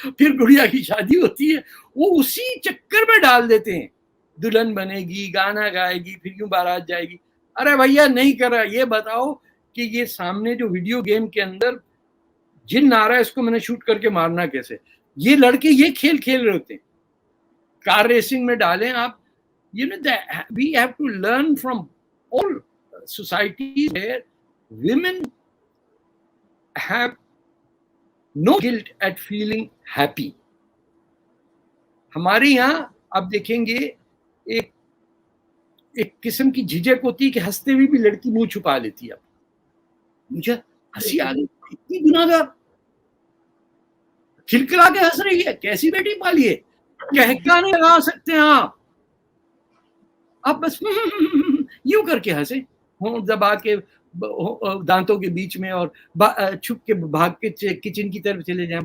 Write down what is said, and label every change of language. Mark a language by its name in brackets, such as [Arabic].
[Urdu] پھر گڑیا کی شادی ہوتی ہے, وہ اسی چکر میں ڈال دیتے ہیں. دلہن بنے گی, گانا گائے گی, پھر یوں بارات جائے گی. ارے بھیا نہیں کر رہا. یہ بتاؤ کہ یہ سامنے جو ویڈیو گیم کے اندر جن آ رہا ہے اس کو میں نے شوٹ کر کے مارنا کیسے. یہ لڑکے یہ کھیل کھیل رہے ہوتے ہیں. کار ریسنگ میں ڈالیں آپ, [English] you know that we have to learn from all societies where women have no guilt at feeling happy. [Urdu] ہمارے یہاں آپ دیکھیں گے ایک قسم کی جھجک ہوتی ہے کہ ہنستے ہوئے بھی لڑکی منہ چھپا لیتی ہے. مجھے ہنسی آ گئی, اتنی گناہگار, کھلکھلا کے ہنس رہی ہے, کیسی بیٹی پالی ہے, کہکا نہیں لگا سکتے آپ بس یوں کر کے ہنسے, ہوں دبا کے دانتوں کے بیچ میں, اور چھپ کے بھاگ کے کچن کی طرف چلے جائیں.